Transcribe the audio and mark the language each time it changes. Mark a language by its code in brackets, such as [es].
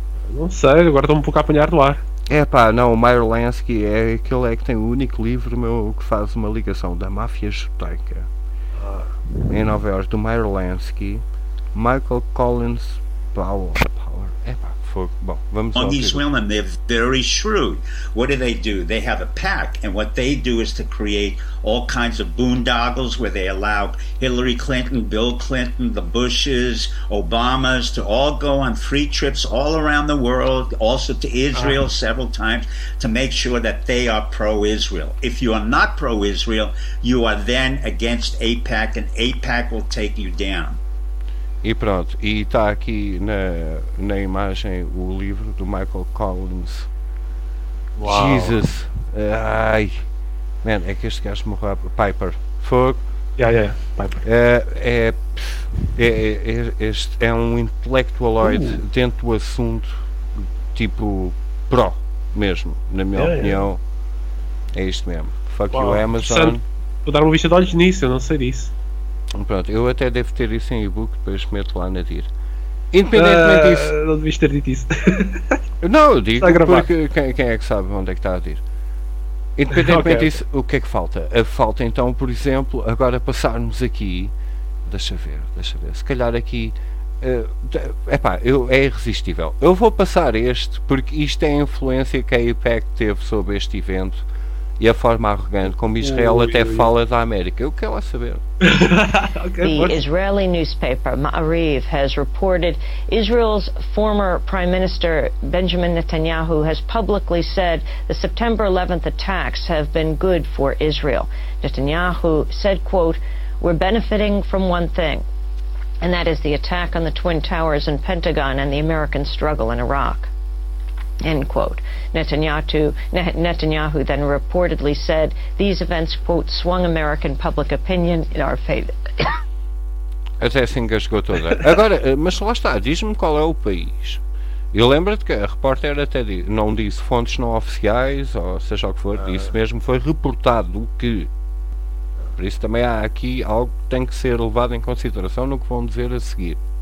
[pt] Não sei, agora estou um pouco a apanhar do ar. É pá, não, o Meyer Lansky é aquele que tem o único livro meu que faz uma ligação da máfia judaica em Nova Iorque, do Meyer Lansky, Michael Collins Power. É pá. [en] On these women, they're very shrewd. What do? They have a pack, and what they do is to create all kinds of boondoggles where they allow Hillary Clinton, Bill Clinton, the Bushes, Obamas to all go on free trips all around the world, also to Israel several times, to make sure that they are pro-Israel. If you are not pro-Israel, you are then against AIPAC, and AIPAC will take you down. [pt] E pronto, e está aqui na imagem o livro do Michael Collins. Uau. Jesus, ai, man, é que este gajo morreu. Piper, fogo. Piper. É um intelectualoide dentro do assunto, tipo, pro mesmo, na minha opinião. É isto mesmo. [en] Fuck you, [pt] Amazon. Vou dar uma vista de olhos nisso, eu não sei disso. Pronto, eu até devo ter isso em e-book, depois meto lá na DIR. Independentemente disso. Não devias ter dito isso. Não, eu digo porque quem é que sabe onde é que está a dizer. Independentemente disso, okay. O que é que falta? Falta então, por exemplo, agora passarmos aqui. Deixa ver. Se calhar aqui. É irresistível. Eu vou passar este porque isto é a influência que a IPEC teve sobre este evento e a forma arrogante como Israel fala da América. Eu quero lá saber. [en] The Israeli newspaper Ma'ariv has reported Israel's former Prime Minister Benjamin Netanyahu has publicly said the September 11th attacks have been good for Israel. Netanyahu said, quote, "We're benefiting from one thing, and that is the attack on the Twin Towers and Pentagon and the American struggle in Iraq," end quote. Netanyahu then reportedly said these events, quote, swung American public opinion in our favor. [pt] Até se engasgou toda. Agora, mas lá está, diz-me qual é o país. E lembra-te que a repórter até não disse fontes não oficiais, ou seja o que for, disse mesmo, foi reportado que... Por isso também há aqui algo que tem que ser levado em consideração no que vão dizer a seguir.